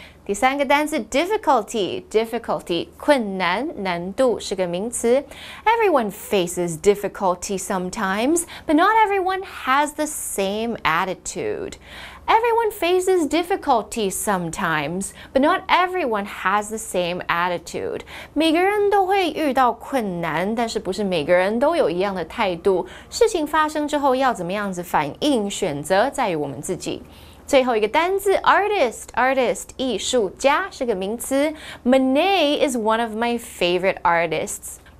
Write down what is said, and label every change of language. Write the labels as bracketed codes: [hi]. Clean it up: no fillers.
[zh] 第三个单词 difficulty 困难、难度是个名词。 [en] Everyone faces difficulty sometimes, but not everyone has the same attitude. Everyone faces difficulty sometimes, but not everyone has the same attitude. [zh] 每个人都会遇到困难，但是不是每个人都有一样的态度。事情发生之后要怎么样子反应、选择，在于我们自己。最后一个单字 artist 艺术家是个名词。 [en] Monet is one of my favorite artists.